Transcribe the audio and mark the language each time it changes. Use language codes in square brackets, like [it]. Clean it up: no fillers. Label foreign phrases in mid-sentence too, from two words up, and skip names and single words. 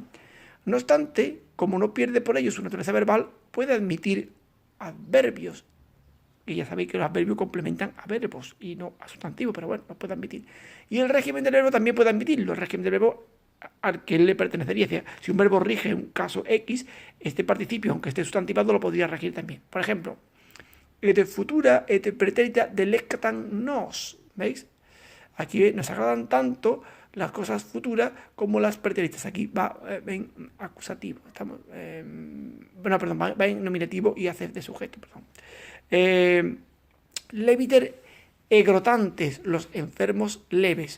[es] No obstante, como no pierde por ello su naturaleza verbal, puede admitir adverbios. Y ya sabéis que los adverbios complementan a verbos y no a sustantivos, pero bueno, los puede admitir. Y el régimen del verbo también puede admitirlo. El régimen del verbo al que le pertenecería. O sea, si un verbo rige un caso X, este participio, aunque esté sustantivado, lo podría regir también. Por ejemplo, [la] et futura et pretérita delectan nos. [es] ¿Veis? Aquí nos agradan tanto las cosas futuras como las pretéritas. Aquí va en acusativo. Estamos, va en nominativo y hace de sujeto. [la] Leviter egrotantes, [es] los enfermos leves.